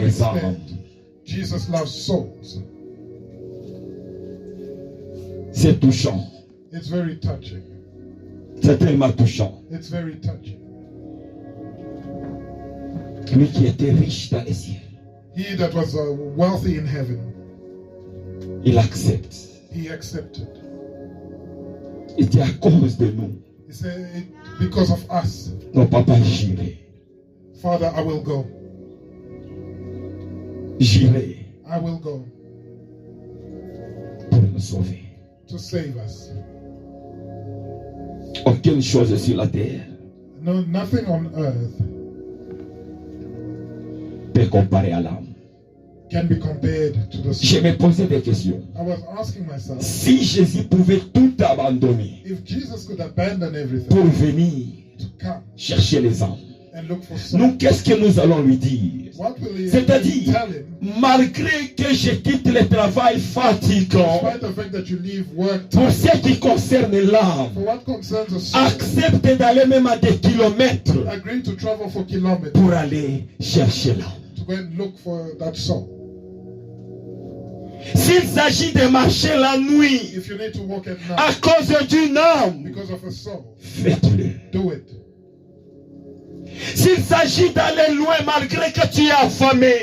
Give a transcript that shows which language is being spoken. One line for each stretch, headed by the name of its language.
French: les âmes.
English: extent Jesus loves souls.
French: C'est touchant.
English: It's very touching.
French: C'est tellement touchant.
English: It's very touching.
French: Lui qui était riche dans les cieux,
English: He that was wealthy in heaven,
French: il accepte.
English: he accepted.
French: Il dit à cause de nous,
English: He said, because of us,
French: non papa, j'irai.
English: Father, I will go.
French: J'irai
English: I will go
French: pour nous sauver.
English: to save us.
French: Aucune chose sur la terre
English: No, nothing on earth
French: peut comparer à l'âme.
English: can be compared to the
French: Je
English: soul.
French: me posais des questions.
English: I was asking myself,
French: Si Jésus pouvait tout abandonner
English: if Jesus could abandon everything
French: pour venir
English: to come
French: chercher les âmes,
English: and look for souls,
French: nous, qu'est-ce que nous allons lui dire?
English: what will he
French: C'est-à-dire,
English: tell him?
French: malgré que je quitte le travail fatigant,
English: Despite the fact that you leave work
French: pour
English: time,
French: ce qui concerne l'âme,
English: for what concerns the soul,
French: accepte d'aller même à des kilomètres
English: agree to travel for kilometers
French: pour aller chercher l'âme.
English: to go and look for that soul.
French: S'il s'agit de marcher la nuit
English: If you need to walk at
French: à
English: night
French: cause d'une âme,
English: because of a soul,
French: faites-le.
English: do it.
French: S'il s'agit d'aller loin malgré que tu es affamé